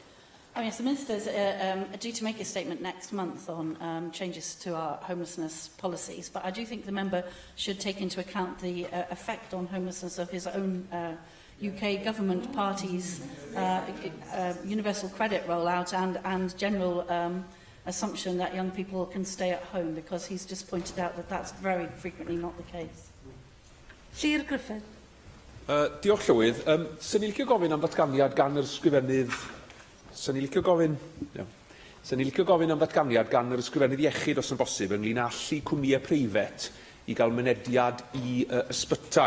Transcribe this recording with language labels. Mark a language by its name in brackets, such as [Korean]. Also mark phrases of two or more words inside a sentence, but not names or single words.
[English] Oh, yes, the Minister is due to make a statement next month on changes to our homelessness policies, but I do think the member should take into account the effect on homelessness of his own UK government party's universal credit rollout and general assumption that young people can stay at home, because he's just pointed out that that's very frequently not the case. [Welsh] Sir Griffith. Diolch Llywydd. Sy'n ni'n licio gofyn am ddatganiad gan yr ysgrifennydd... Sy'n ni'n licio gofyn am ddatganiad gan yr ysgrifennydd iechyd os yn bosib ynglŷn â allu cwmnïau preifat i gael mynediad i ysbytau.